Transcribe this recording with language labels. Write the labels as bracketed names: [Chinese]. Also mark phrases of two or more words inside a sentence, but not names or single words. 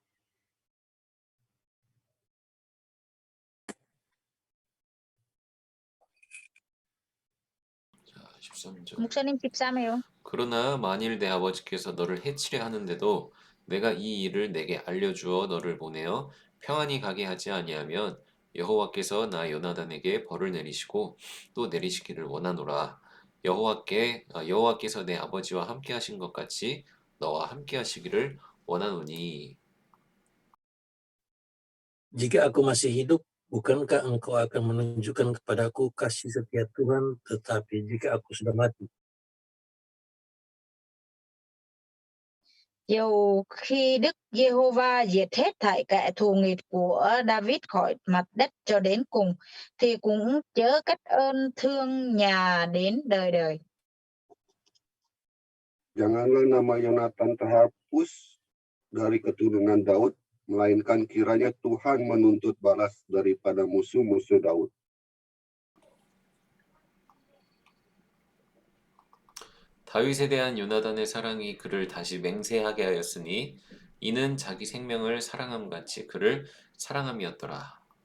[Korean] 자, 13절. 목사님 13회요. 그러나 만일 내 아버지께서 너를 해치려 하는데도 내가 이 일을 내게 알려주어 너를 보내어 평안히 가게 하지 아니하면 여호와께서 나 요나단에게 벌을 내리시고 또 내리시기를 원하노라. 여호와께서 내 아버지와 함께 하신 것 같이 너와 함께 하시기를 원하노니. [Indonesian] Jika aku masih hidup, bukankah engkau akan menunjukkan kepadaku kasih setia Tuhan, tetapi jika aku sudah mati, [Vietnamese] Dầu khi Đức Giê-hô-va diệt hết thảy kẻ thù nghịch của David khỏi mặt đất cho đến cùng, thì cũng chớ cách ơn thương nhà đến đời đời. [Indonesian] Janganlah nama Yonatan terhapus dari keturunan Daud, melainkan kiranya Tuhan menuntut balas daripada musuh-musuh Daud. [Korean] 다윗에 대한 요나단의 사랑이 그를 다시 맹세하게 하였으니 이는 자기 생명을 사랑함 같이 그를 사랑함이었더라.